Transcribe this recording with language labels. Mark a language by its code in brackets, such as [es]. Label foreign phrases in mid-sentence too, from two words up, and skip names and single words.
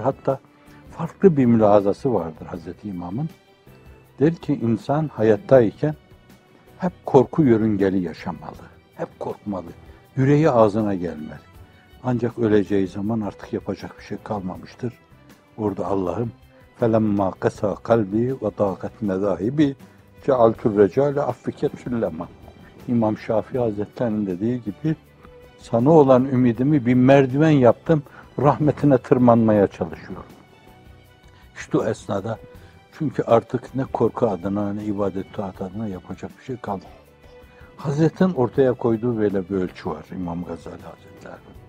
[tr] Hatta farklı bir mülahazası vardır Hazreti İmam'ın. Der ki insan hayattayken hep korku yörüngeli yaşamalı. Hep korkmalı. Yüreği ağzına gelmeli. Ancak öleceği zaman artık yapacak bir şey kalmamıştır. Orada Allah'ım [ar] فَلَمَّا قَسَى قَلْبِي وَضَاقَتْ مَذَاهِبِي جَعَلْتُ الرَّجَالَ اَفْفِكَتْ سُلَّمًا. [tr] İmam Şafii Hazretleri'nin dediği gibi sana olan ümidimi bir merdiven yaptım, rahmetine tırmanmaya çalışıyorum. İşte o esnada çünkü artık ne korku adına ne ibadet taat adına yapacak bir şey kalmadı. Hazretin ortaya koyduğu böyle bir ölçü var İmam Gazali Hazretleri.